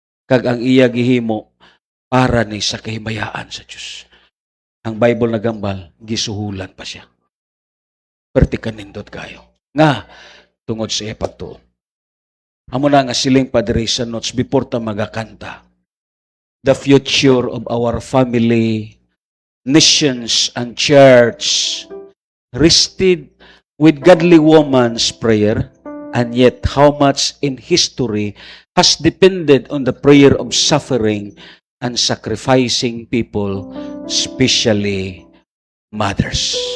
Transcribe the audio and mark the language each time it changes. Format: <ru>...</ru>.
<hil>Kag ang iya gihimo para ni sa kahimayaan sa Dios. Ang Bible nagambal, gisuhulan pa siya. Perti kanindot kayo. Nga tungod sa iya pagtuo. Amo na nga siling padre sa notes before ta magakanta.</hil> <en>The future of our family, nations, and church rested with godly woman's prayer, and yet how much in history has depended on the prayer of suffering and sacrificing people, especially mothers.</en>